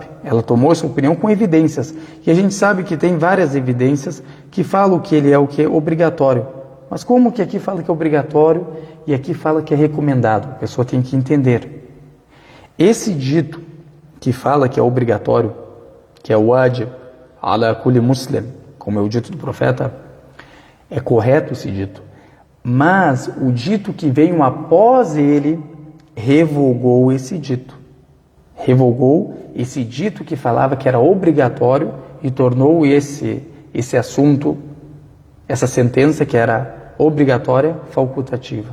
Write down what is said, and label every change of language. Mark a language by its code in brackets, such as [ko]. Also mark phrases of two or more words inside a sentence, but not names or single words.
[pt] Ela tomou essa opinião com evidências. E a gente sabe que tem várias evidências que falam que ele é o que é obrigatório. Mas como que aqui fala que é obrigatório e aqui fala que é recomendado? A pessoa tem que entender. Esse dito que fala que é obrigatório, que é o wajib, [ar] على كل مسلم, [pt] como é o dito do profeta, é correto esse dito. Mas o dito que veio após ele revogou esse dito. Revogou esse dito que falava que era obrigatório e tornou esse assunto, essa sentença que era obrigatória, facultativa.